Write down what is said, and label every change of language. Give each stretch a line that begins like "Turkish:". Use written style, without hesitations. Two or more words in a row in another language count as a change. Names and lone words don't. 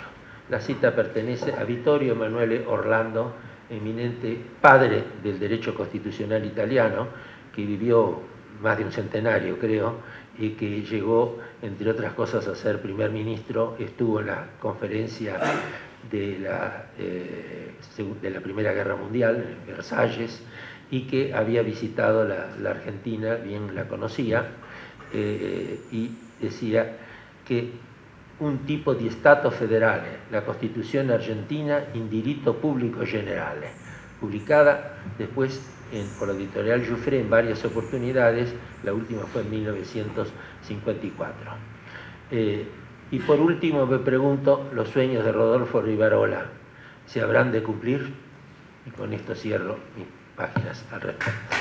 Spanish: La cita pertenece a Vittorio Emanuele Orlando, eminente padre del derecho constitucional italiano, que vivió más de un centenario, creo, y que llegó, entre otras cosas, a ser primer ministro, estuvo en la conferencia de la Primera Guerra Mundial, en Versalles, y que había visitado la Argentina, bien la conocía, y decía que
Italian: un tipo di Stato federale,
Spanish: la Constitución argentina
Italian: in diritto pubblico generale,
Spanish: publicada después por la editorial Giuffre en varias oportunidades, la última fue en 1954. Y por último me pregunto, los sueños de Rodolfo Rivarola, ¿se habrán de cumplir? Y con esto cierro mis páginas al respecto.